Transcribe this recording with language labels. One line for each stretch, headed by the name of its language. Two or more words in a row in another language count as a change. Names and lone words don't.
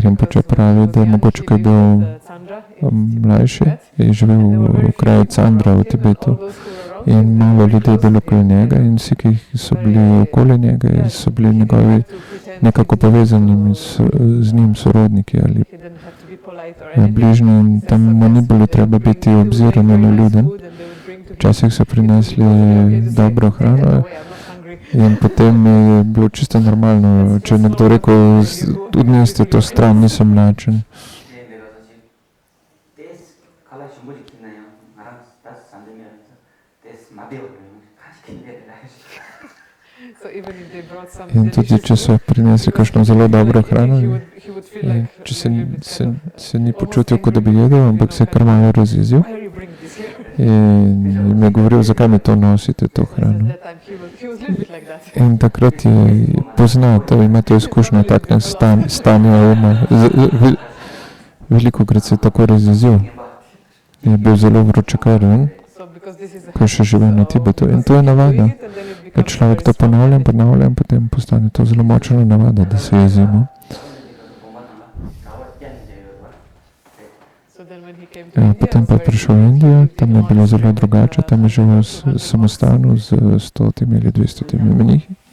English: Rinpoche because when
Slovenian: pravi,
English: he was
Slovenian: da je
English: young,
Slovenian: mogoče,
English: he
Slovenian: ko je
English: lived
Slovenian: bil
English: with, Chandra in
Slovenian: mlajši,
English: Tibet.
Slovenian: je živel
English: And there were very
Slovenian: v
English: few
Slovenian: kraju
English: people
Slovenian: Chandra v
English: around him, and
Slovenian: Tibetu
English: all those who were around
Slovenian: in
English: him, they
Slovenian: malo
English: were very
Slovenian: ljudi je
English: close
Slovenian: bilo
English: to
Slovenian: okoli
English: him.
Slovenian: njega in vsi, ki so bili
English: Very,
Slovenian: okoli njega,
English: yeah,
Slovenian: so bili
English: he didn't
Slovenian: njegovi
English: have to pretend
Slovenian: nekako
English: he didn't have
Slovenian: povezani
English: to-
Slovenian: z njim, sorodniki ali
English: he didn't have to be polite or anything.
Slovenian: bližnji in
English: He says
Slovenian: tam mu ni
English: sometimes
Slovenian: bilo
English: they
Slovenian: treba
English: would bring
Slovenian: biti
English: two
Slovenian: obziran
English: very
Slovenian: in
English: nice
Slovenian: vljuden.
English: food and they would bring to him.
Slovenian: Včasih so prinesli dobro hrano in potem je bilo čisto normalno, če je nekdo rekel, odnesti to stran, nisem lačen.
English: So even if they brought some
Slovenian: In tudi,
English: delicious
Slovenian: če so
English: food,
Slovenian: prinesli
English: he was
Slovenian: kakšno zelo
English: feeling
Slovenian: dobro
English: like
Slovenian: hrano,
English: he would feel
Slovenian: in
English: like
Slovenian: če
English: a little bit kind of,
Slovenian: se ni
English: almost
Slovenian: počutil, kot da bi
English: angry,
Slovenian: jedel,
English: you
Slovenian: ampak
English: know,
Slovenian: se je kar
English: kind of,
Slovenian: malo razjezil
English: "Why are you bringing this here?"
Slovenian: in jim je govoril, zakaj mi to nosite, to
English: He says
Slovenian: hrano.
English: that time he was a little bit like that.
Slovenian: In takrat je poznal, ima to izkušnjo, takne stanje uma. Velikokrat se je tako razjezil. Je bil zelo vročekaren,
English: So because this is a
Slovenian: ko je še živel na Tibetu. In to je navada. Da človek to ponavlja in ponavlja in potem postane to zelo močna navada, da se jezimo. Potem pa je prišel v Indijo, tam je bilo zelo drugače, tam je živel samostalno z 100 ali 200 menihi.